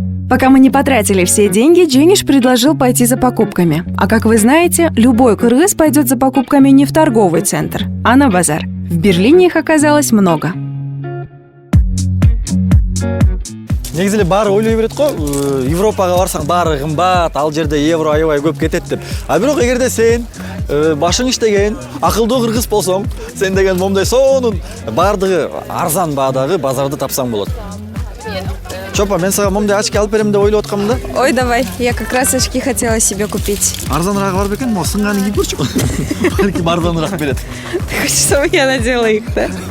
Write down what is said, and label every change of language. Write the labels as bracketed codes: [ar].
[ru] Пока мы не потратили все деньги, Дженгиш предложил пойти за покупками. А как вы знаете, любой кыргыз пойдет за покупками не в торговый центр, а на базар. В Берлине их оказалось много. [ky] Негизи эле баары ойлой берет го, Европага барсаң баары кымбат, ал жерде евро аябай көп кетет деп. А бирок эгерде сен башың иштеген, акылдуу кыргыз болсоң, сен деген момундай сонун баардыгы арзан баадагы базарды тапсаң болот. Чопа, мен сага момундай очки алып берем деп ойлоп аткамын да. [ru] Ой, давай, я как раз очки хотела себе купить. [ky] Арзаныраагы бар бекен, могу сынганы кийип көрчү. Балким арзаныраак берет. [ru] Ты хочешь, чтобы я надела их, да?